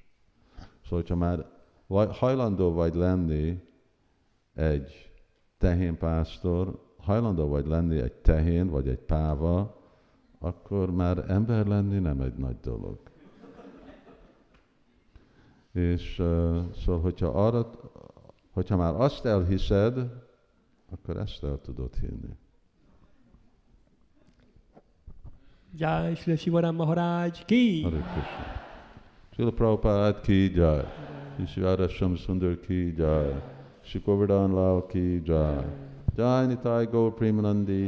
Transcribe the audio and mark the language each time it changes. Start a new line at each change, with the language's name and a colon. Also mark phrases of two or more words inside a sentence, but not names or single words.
Hungarian: Szóval, hogyha már hajlandó vagy lenni egy tehénpásztor, hajlandó vagy lenni egy tehén, vagy egy páva, akkor már ember lenni nem egy nagy dolog. És szóval, hogyha már azt elhiszed, akkor ezt el tudod hinni.
Hindi: जय श्री शिवराम महाराज की! हरे कृष्ण. श्रील प्रभुपाद की जय। श्री राधा सुंदर की जय. श्री गोवर्धन लाल की जय। जय निताई गौर प्रेमानंदी.